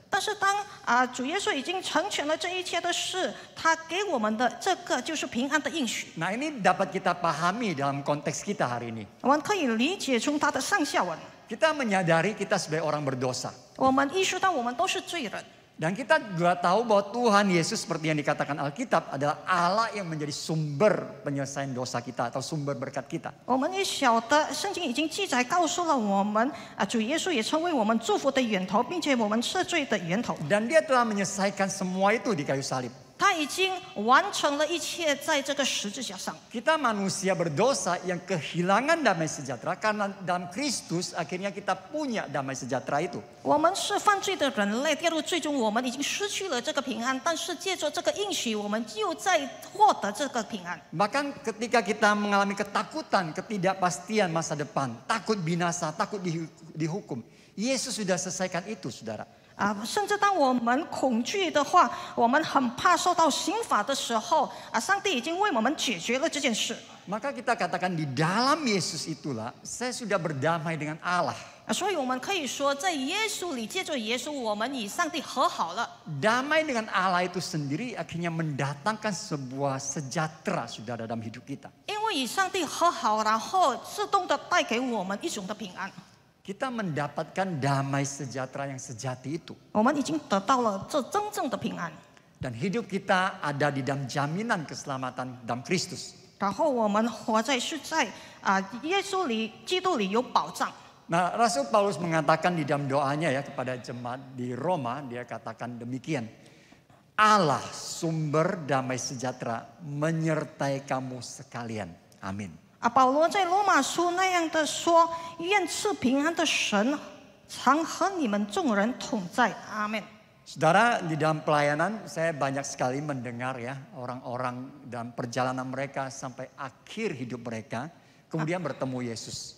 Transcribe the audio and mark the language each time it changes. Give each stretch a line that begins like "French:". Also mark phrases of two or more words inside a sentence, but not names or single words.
Chinese: 但是当主耶稣已经成全了这一切的事，他给我们的这个就是平安的应许。
Indonesian: Nah, ini dapat kita pahami dalam konteks kita hari ini.
Chinese: 我们可以理解从他的上下文，
Indonesian: Kita menyadari kita sebagai orang berdosa.
Chinese: 我们意识到我们都是罪人。
Indonesian: Dan kita juga tahu bahwa Tuhan Yesus seperti yang dikatakan Alkitab adalah Allah yang menjadi sumber penyelesaian dosa kita atau sumber berkat kita.
Chinese: 我们也晓得，圣经已经记载告诉了我们，主耶稣也成为我们祝福的源头，并且我们赦罪的源头。
Indonesian: Dan dia telah menyelesaikan semua itu di kayu salib.
Chinese: 他已经完成了一切在这个十字架上。
Indonesian: Kita manusia berdosa yang kehilangan damai sejahtera karena dalam Kristus akhirnya kita punya damai sejahtera itu.
Chinese: 我们是犯罪的人类，跌入最终我们已经失去了这个平安，但是借着这个应许，我们又在获得这个平安。
Indonesian: Bahkan ketika kita mengalami ketakutan, ketidakpastian masa depan, takut binasa, takut dihukum, Yesus sudah selesaikan itu, saudara.
Chinese: 甚至当我们恐惧的话，我们很怕受到刑罚的时候，上帝已经为我们解决了这件事。
Indonesian: Maka kita katakan di dalam Yesus itulah saya sudah berdamai dengan Allah.
Chinese: 所以我们可以说，在耶稣里，借着耶稣，我们与上帝和好了。
Indonesian: Damai dengan Allah itu sendiri akhirnya mendatangkan sebuah sejahtera, saudara, dalam hidup kita.
Chinese: 因为与上帝和好，然后自动的带给我们一种的平安。
Indonesian: Kita mendapatkan damai sejahtera yang sejati itu.
Chinese: 我们已经得到了这真正的平安，
Indonesian: Dan hidup kita ada di dalam jaminan keselamatan dalam Kristus.
Chinese: 然后我们活在是在耶稣里、基督里有保障。
Indonesian: Nah, Rasul Paulus mengatakan di dalam doanya ya kepada jemaat di Roma, dia katakan demikian. Allah sumber damai sejahtera menyertai kamu sekalian. Amin.
Chinese: 保罗在罗马书那样的说：“愿赐平安的神常和你们众人同在。” 阿门。
Indonesian: Saudara, di dalam pelayanan saya banyak sekali mendengar ya orang-orang dalam perjalanan mereka sampai akhir hidup mereka kemudian bertemu Yesus.